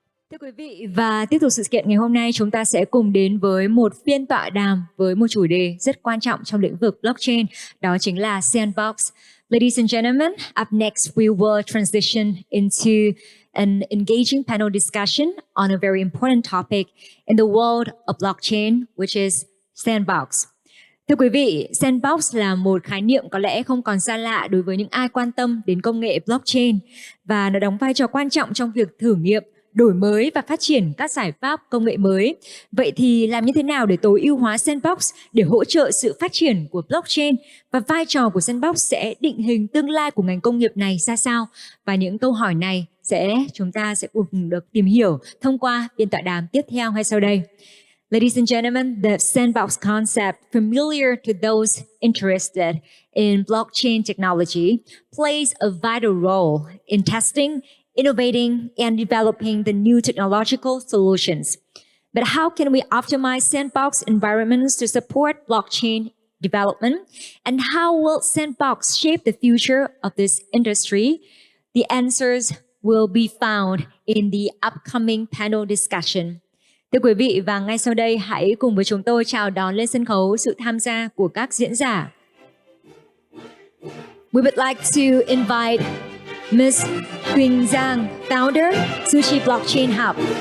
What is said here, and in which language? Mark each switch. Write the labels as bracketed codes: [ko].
[vi] Thưa quý vị, và tiếp tục sự kiện ngày hôm nay, chúng ta sẽ cùng đến với một phiên tọa đàm với một chủ đề rất quan trọng trong lĩnh vực blockchain, đó chính là Sandbox. [en] Ladies and gentlemen, up next we will transition into an engaging panel discussion on a very important topic in the world of blockchain, which is Sandbox. [vi] Thưa quý vị, Sandbox là một khái niệm có lẽ không còn xa lạ đối với những ai quan tâm đến công nghệ blockchain, và nó đóng vai trò quan trọng trong việc thử nghiệm, đổi mới và phát triển các giải pháp công nghệ mới. Vậy thì làm như thế nào để tối ưu hóa Sandbox để hỗ trợ sự phát triển của blockchain, và vai trò của Sandbox sẽ định hình tương lai của ngành công nghiệp này ra sao? Và những câu hỏi này chúng ta sẽ cùng được tìm hiểu thông qua phiên tọa đàm tiếp theo ngay sau đây. [en] Ladies and gentlemen, the Sandbox concept, familiar to those interested in blockchain technology, plays a vital role in testing, innovating, and developing the new technological solutions. But how can we optimize Sandbox environments to support blockchain development? And how will Sandbox shape the future of this industry? The answers will be found in the upcoming panel discussion. [vi] Thưa quý vị, và ngay sau đây hãy cùng với chúng tôi chào đón lên sân khấu sự tham gia của các diễn giả. [en] We would like to invite Miss Quynh, founder, Sui Blockchain Hub.